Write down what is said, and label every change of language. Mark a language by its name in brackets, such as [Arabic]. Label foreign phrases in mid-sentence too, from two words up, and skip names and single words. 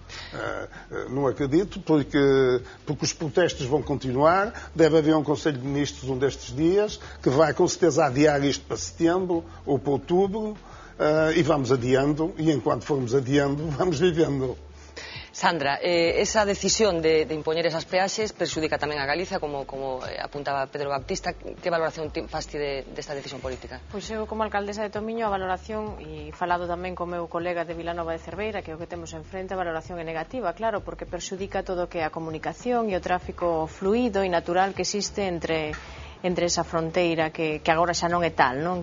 [Portuguese] Não acredito, porque os protestos vão continuar. Deve haver um Conselho de Ministros um destes dias, que vai com certeza adiar isto para setembro ou para outubro. E vamos adiando, e enquanto formos adiando, vamos vivendo. [Galician] Sandra, esa decisión de impoñer esas peaxes perxudica tamén a Galicia, como apuntaba Pedro Baptista. Que valoración faz ti desta decisión política? Pois eu, como alcaldesa de Tomiño, a valoración, e falado tamén co meu colega de Vilanova de Cerveira, que é o que temos enfrente, a valoración é negativa, claro, porque perxudica todo o que é a comunicación e o tráfico fluido e natural que existe entre esa fronteira que agora xa non é tal, non?